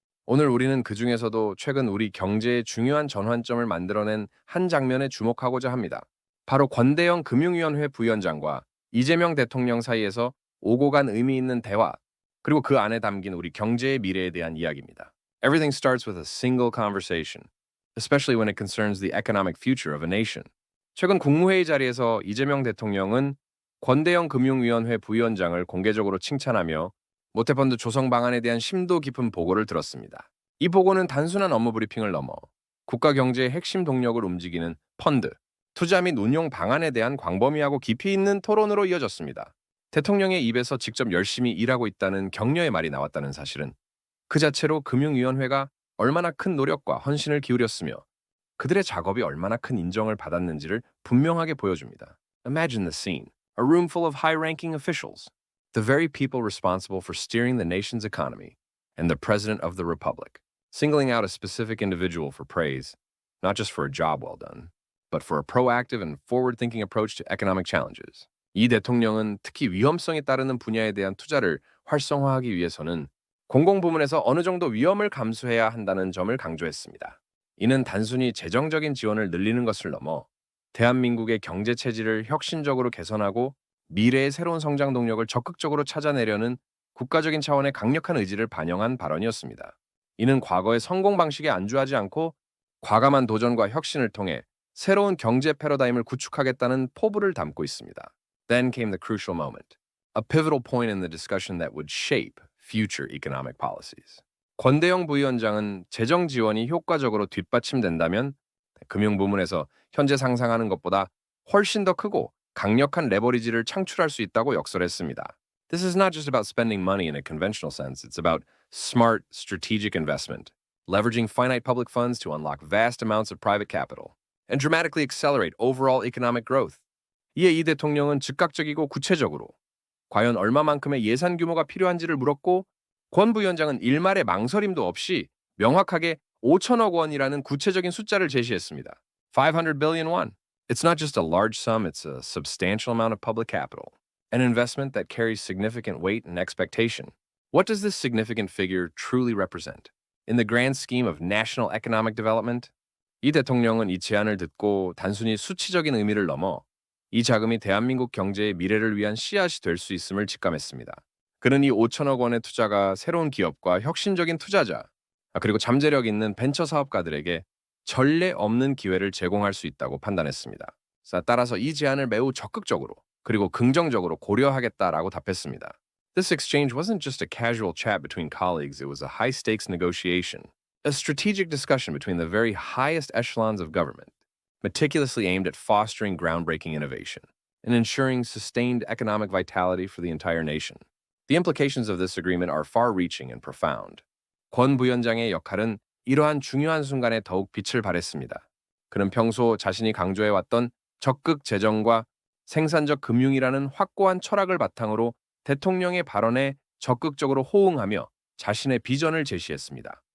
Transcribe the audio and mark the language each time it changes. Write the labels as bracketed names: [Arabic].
[Korean] 오늘 우리는 그 중에서도 최근 우리 경제의 중요한 전환점을 만들어낸 한 장면에 주목하고자 합니다. 바로 권대영 금융위원회 부위원장과 이재명 대통령 사이에서 오고 간 의미 있는 대화, 그리고 그 안에 담긴 우리 경제의 미래에 대한 이야기입니다. [English] Everything starts with a single conversation, especially when it concerns the economic future of a nation. [Korean] 최근 국무회의 자리에서 이재명 대통령은 권대영 금융위원회 부위원장을 공개적으로 칭찬하며 모태펀드 조성 방안에 대한 심도 깊은 보고를 들었습니다. 이 보고는 단순한 업무 브리핑을 넘어 국가 경제의 핵심 동력을 움직이는 펀드, 투자 및 운용 방안에 대한 광범위하고 깊이 있는 토론으로 이어졌습니다. 대통령의 입에서 직접 열심히 일하고 있다는 격려의 말이 나왔다는 사실은 그 자체로 금융위원회가 얼마나 큰 노력과 헌신을 기울였으며 그들의 작업이 얼마나 큰 인정을 받았는지를 분명하게 보여줍니다. [English] Imagine the scene. A room full of high-ranking officials, the very people responsible for steering the nation's economy, and the President of the Republic, singling out a specific individual for praise, not just for a job well done, but for a proactive and forward-thinking approach to economic challenges. [Korean] 이 대통령은 특히 위험성에 따르는 분야에 대한 투자를 활성화하기 위해서는 공공부문에서 어느 정도 위험을 감수해야 한다는 점을 강조했습니다. 이는 단순히 재정적인 지원을 늘리는 것을 넘어 대한민국의 경제 체질을 혁신적으로 개선하고 미래의 새로운 성장 동력을 적극적으로 찾아내려는 국가적인 차원의 강력한 의지를 반영한 발언이었습니다. 이는 과거의 성공 방식에 안주하지 않고 과감한 도전과 혁신을 통해 새로운 경제 패러다임을 구축하겠다는 포부를 담고 있습니다. [English] Then came the crucial moment, a pivotal point in the discussion that would shape future economic policies. [Korean] 권대영 부위원장은 재정 지원이 효과적으로 뒷받침된다면 금융부문에서 현재 상상하는 것보다 훨씬 더 크고 강력한 레버리지를 창출할 수 있다고 역설했습니다. [English] This is not just about spending money in a conventional sense. It's about smart, strategic investment, leveraging finite public funds to unlock vast amounts of private capital, and dramatically accelerate overall economic growth. [Korean] 이에 이 대통령은 즉각적이고 구체적으로 과연 얼마만큼의 예산 규모가 필요한지를 물었고 권 부위원장은 일말의 망설임도 없이 명확하게 5천억 원이라는 구체적인 숫자를 제시했습니다. [English] 500 billion won. It's not just a large sum, it's a substantial amount of public capital. An investment that carries significant weight and expectation. What does this significant figure truly represent? In the grand scheme of national economic development? [Korean] 이 대통령은 이 제안을 듣고 단순히 수치적인 의미를 넘어 이 자금이 대한민국 경제의 미래를 위한 씨앗이 될 수 있음을 직감했습니다. 그는 이 5천억 원의 투자가 새로운 기업과 혁신적인 투자자, 그리고 잠재력 있는 벤처 사업가들에게 전례 없는 기회를 제공할 수 있다고 판단했습니다. 따라서 이 제안을 매우 적극적으로 그리고 긍정적으로 고려하겠다라고 답했습니다. [English] This exchange wasn't just a casual chat between colleagues, it was a high-stakes negotiation, a strategic discussion between the very highest echelons of government, meticulously aimed at fostering groundbreaking innovation and ensuring sustained economic vitality for the entire nation. The implications of this agreement are far-reaching and profound. [Korean] 권 부위원장의 역할은 이러한 중요한 순간에 더욱 빛을 발했습니다. 그는 평소 자신이 강조해왔던 적극 재정과 생산적 금융이라는 확고한 철학을 바탕으로 대통령의 발언에 적극적으로 호응하며 자신의 비전을 제시했습니다.